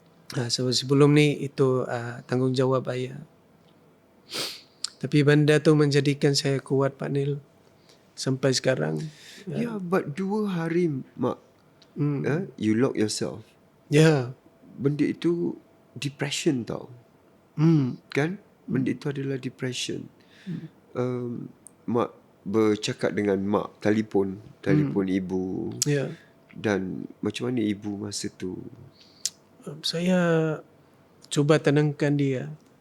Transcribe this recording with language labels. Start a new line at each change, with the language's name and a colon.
Malay: Sebelum ni itu tanggungjawab ayah. Tapi benda tu menjadikan saya kuat Pak Nil sampai sekarang.
English: Yeah, but
Malay: 2 hari mak,
English: you lock yourself.
Malay: Ya. Benda itu depression tau. Kan? Benda itu adalah depression. Mak bercakap dengan mak, telefon ibu. Ya. Dan macam mana ibu masa tu? Saya cuba tenangkan dia.